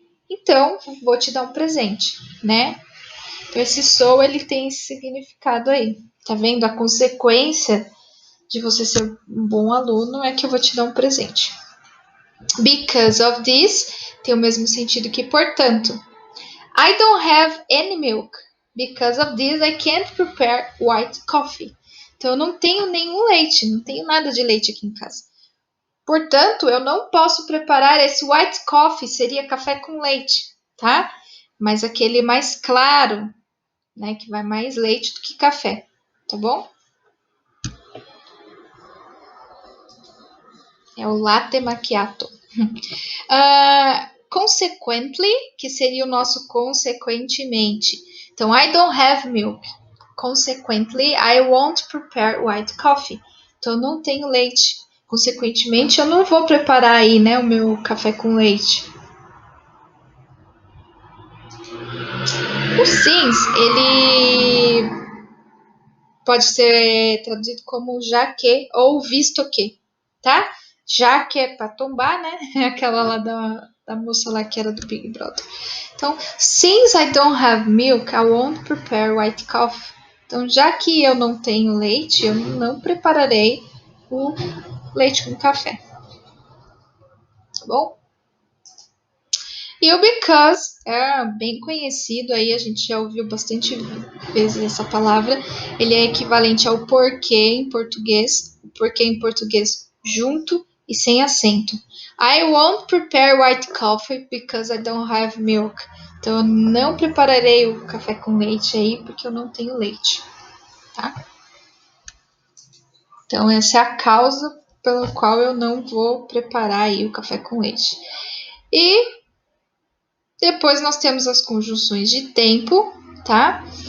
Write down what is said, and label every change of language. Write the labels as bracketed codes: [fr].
[pt] Então vou te dar um presente, né? Então esse so ele tem esse significado aí. Tá vendo? A consequência de você ser um bom aluno é que eu vou te dar um presente. Because of this tem o mesmo sentido que portanto. [en] I don't have any milk. Because of this I can't prepare white coffee. [pt] Então eu não tenho nenhum leite, não tenho nada de leite aqui em casa. Portanto, eu não posso preparar esse white coffee, seria café com leite, tá? Mas aquele mais claro, né, que vai mais leite do que café, tá bom? É o latte macchiato. Consequently, que seria o nosso consequentemente. [en] Então, I don't have milk. Consequently, I won't prepare white coffee. [pt] Então, eu não tenho leite. Consequentemente, eu não vou preparar aí, né, o meu café com leite. O since, ele pode ser traduzido como já que ou visto que, tá? Já que é para tombar, né? Aquela lá da moça lá que era do Big Brother. [en] Então, since I don't have milk, I won't prepare white coffee. [pt] Então, já que eu não tenho leite, eu não prepararei o leite com café. Tá bom? E o because é bem conhecido aí, a gente já ouviu bastante vezes essa palavra. Ele é equivalente ao porquê em português. O porquê em português junto e sem acento. [en] I won't prepare white coffee because I don't have milk. [pt] Então eu não prepararei o café com leite aí porque eu não tenho leite, tá? Então essa é a causa pela qual eu não vou preparar aí o café com leite. E depois nós temos as conjunções de tempo, tá?